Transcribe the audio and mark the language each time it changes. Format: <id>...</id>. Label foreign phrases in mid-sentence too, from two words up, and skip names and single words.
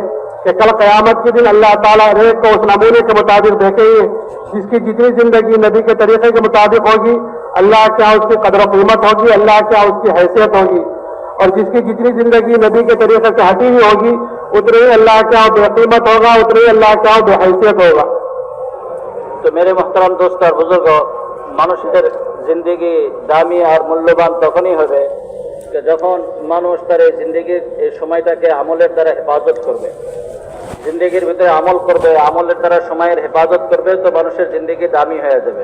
<ur>کہ کل قیامت کے دن اللہ تعالیٰ ہر ایک کو اس نمونے کے مطابق دیکھیں گے. جس کی جتنی زندگی نبی کے طریقے کے مطابق ہوگی, اللہ کیا اس کی قدر و قیمت ہوگی, اللہ کیا اس کی حیثیت ہوگی. اور جس کی جتنی زندگی نبی کے طریقے سے ہٹی ہوئی ہوگی اتنی ہی اللہ کیا بے قیمت ہوگا, اتنی ہی اللہ کیا بے حیثیت ہوگا.</ur> <bn>তো</bn> <ur>میرے محترم دوست</ur> <bn>আর বুজুর্গ, মানুষের জিন্দিগি দামি আর মূল্যবান তখনই হবে যখন মানুষ তার এই জিন্দিগির এই সময়টাকে আমলের দ্বারা হেফাজত করবে, জিন্দিগির ভিতরে আমল করবে, আমলের দ্বারা সময়ের হেফাজত করবে, তো মানুষের জিন্দিগি দামি হয়ে যাবে.</bn>